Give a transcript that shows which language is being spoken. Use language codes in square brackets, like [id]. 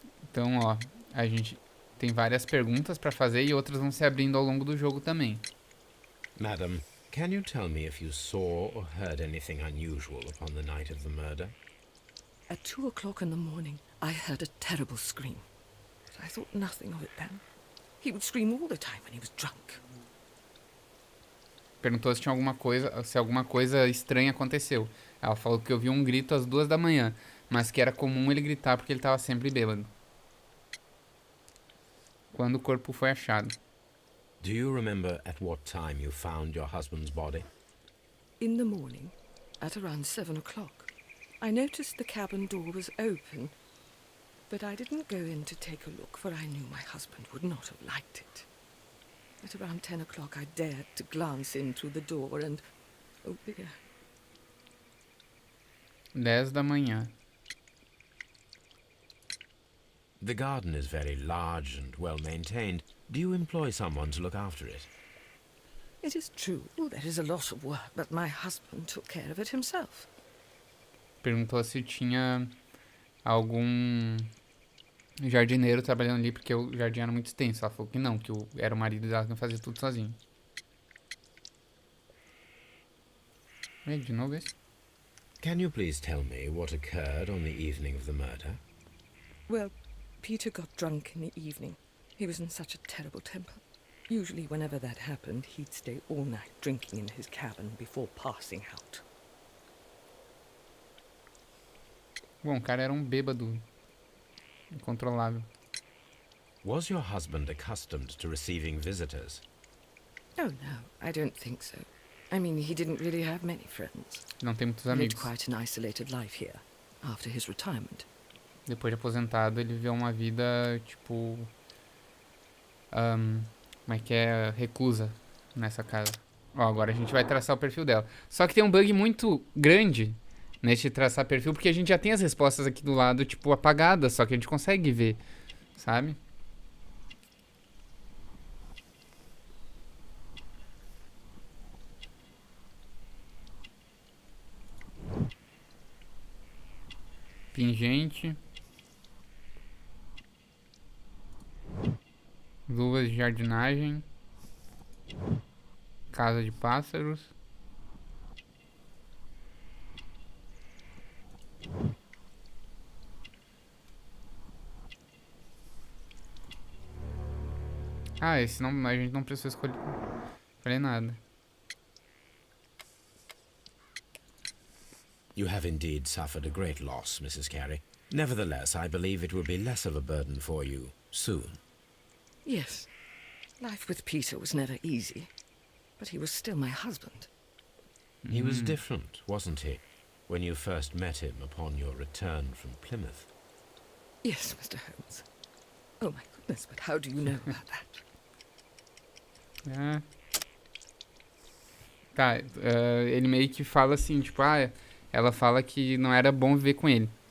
[pt] Então, ó, a gente tem várias perguntas pra fazer e outras vão se abrindo ao longo do jogo também. [en] Madam, can you tell me if you saw or heard anything unusual upon the night of the murder? At 2 o'clock in the morning, I heard a terrible scream. But I thought nothing of it then. He would scream all the time when he was drunk. [pt] Perguntou se tinha alguma coisa estranha aconteceu. Ela falou que ouviu um grito às 2 da manhã, mas que era comum ele gritar porque ele tava sempre bêbado. Quando o corpo foi achado. [en] Do you remember at what time you found your husband's body? In the morning, at around 7 o'clock, I noticed the cabin door was open, but I didn't go in to take a look, for I knew my husband would not have liked it. At around 10 o'clock, I dared to glance in through the door and... oh dear. [pt] 10 da manhã. [en] The garden is very large and well maintained. Do you employ someone to look after it? It is true, there is a lot of work, but my husband took care of it himself. [pt] Perguntou se tinha algum jardineiro trabalhando ali, porque o jardim era muito extenso. Ela falou que não, que era o marido dela que fazia tudo sozinho. De novo esse? [en] Can you please tell me what occurred on the evening of the murder? Well, Peter got drunk in the evening. He was in such a terrible temper. Usually whenever that happened, he'd stay all night drinking in his cabin before passing out. [pt] Bom, o cara era um bêbado incontrolável. [en] Was your husband accustomed to receiving visitors? Oh no, I don't think so. I mean, he didn't really have many friends. [pt] Não tem muitos [en] He led [pt] amigos. [en] quite an isolated life here, after his retirement. [pt] Depois de aposentado, ele viveu uma vida, tipo... como é que é? Reclusa nessa casa. Ó, agora a gente vai traçar o perfil dela. Só que tem um bug muito grande nesse traçar perfil, porque a gente já tem as respostas aqui do lado, tipo, apagadas, só que a gente consegue ver, sabe? Pingente. Luvas de jardinagem. Casa de pássaros. Ah, esse não, a gente não precisa escolher nada. [en] You have indeed suffered a great loss, Mrs. Carey. Nevertheless, I believe it will be less of a burden for you soon. Yes, life with Peter was never easy, but he was still my husband. He was different, wasn't he, when you first met him upon your return from Plymouth? Yes, Mr. Holmes. Oh, my goodness, but how do you know about that? Ah. [pt] Tá, ele meio que fala assim, tipo, ela fala que não era bom viver com ele.